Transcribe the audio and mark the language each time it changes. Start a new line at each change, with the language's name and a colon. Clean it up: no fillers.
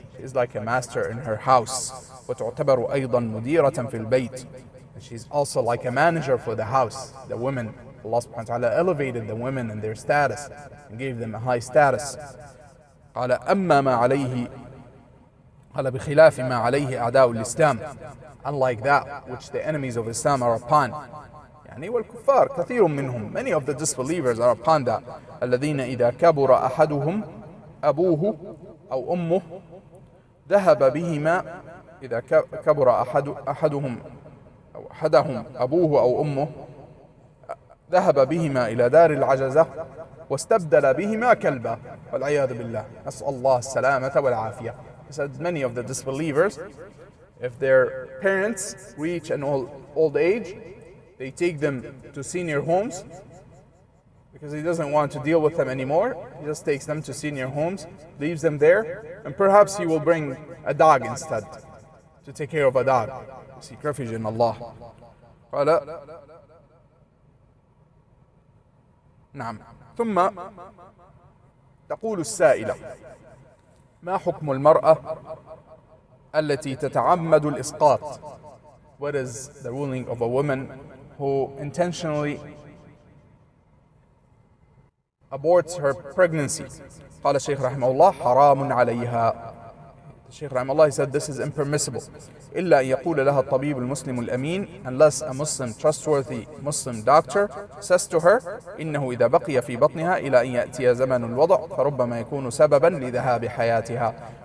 English: She is like a master in her house.
Arabic: وتعتبر أيضا مديرة في البيت.
English: And she's also like a manager for the house. The women, Allah subhanahu wa ta'ala elevated the women in their status and gave them a high status.
Arabic: قال أما ما عليه قال بخلاف ما عليه أعداء الإسلام,
English: unlike that which the enemies of Islam are upon.
Arabic: يعني والكفار كثير منهم,
English: many of the disbelievers are upon that.
Arabic: الذين إذا كبر أحدهم أبوه أو أمه ذهب بهما, إذا كبر أحدهم أو أحدهم أبوه أو أمه ذهب بهما إلى دار العجزة واستبدل بهما كلبا والعياذ بالله. نسأل الله السلامة والعافية.
English: He said many of the disbelievers, if their parents reach an old age, they take them to senior homes because he doesn't want to deal with them anymore. He just takes them to senior homes, leaves them there, and perhaps he will bring a dog instead to take care of a dog. Seek refuge in Allah.
Arabic: نعم. ثم تقول السائلة: ما حكم المرأة التي تتعمد الإسقاط?
English: What is the ruling of a woman who intentionally aborts her pregnancy?
Arabic: قال الشيخ رحمه الله: حرام عليها.
English: The Shaykh رحمه الله, he said this is impermissible.
Arabic: إلا أن يقول لها الطبيب المسلم الأمين,
English: unless a Muslim trustworthy Muslim doctor says to her:
Arabic: إنه إذا بقي في بطنها إلى أن يأتي زمن الوضع فربما يكون سببا لذهاب حياتها.